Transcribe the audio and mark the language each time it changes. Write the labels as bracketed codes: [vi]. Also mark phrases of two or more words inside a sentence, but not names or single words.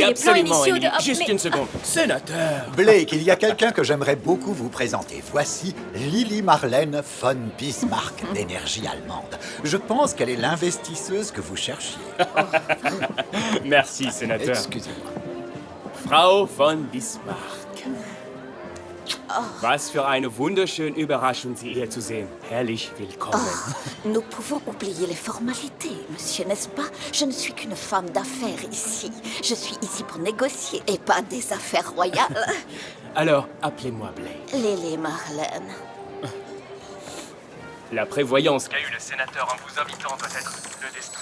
[fr] les plans absolument, initiaux Emily. de... Juste une seconde. Sénateur! Blake, il y a quelqu'un que j'aimerais beaucoup vous présenter. Voici Lili Marlène von Bismarck d'énergie allemande. Je pense qu'elle est l'investisseuse que vous cherchiez. Merci, sénateur. Excusez-moi. [de] Frau von Bismarck. Was für eine wunderschöne Überraschung, Sie hier zu sehen. Herrlich willkommen. [fr] Nous pouvons oublier les formalités, monsieur, n'est-ce pas? Je ne suis qu'une femme d'affaires ici. Je suis ici pour négocier et pas des affaires royales. Alors, appelez-moi Blake. Lili Marlène. La prévoyance qu'a eu le sénateur en vous invitant doit être le destin.